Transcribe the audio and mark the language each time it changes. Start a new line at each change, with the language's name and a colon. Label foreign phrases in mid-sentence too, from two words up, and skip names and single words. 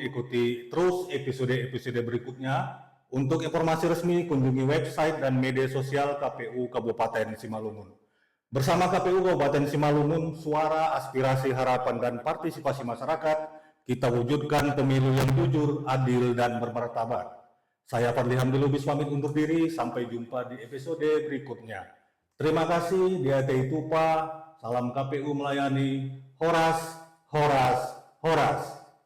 Indonesian: Ikuti terus episode-episode berikutnya. Untuk informasi resmi kunjungi website dan media sosial KPU Kabupaten Simalungun. Bersama KPU Kabupaten Simalungun, suara aspirasi harapan dan partisipasi masyarakat, kita wujudkan pemilu yang jujur, adil dan bermartabat. Saya Fadli Hamdi Lubis pamit undur diri. Sampai jumpa di episode berikutnya. Terima kasih.
Simeulue: Diatei Tupa.
Indonesian: Salam KPU melayani.
Simeulue: Horas, horas, horas.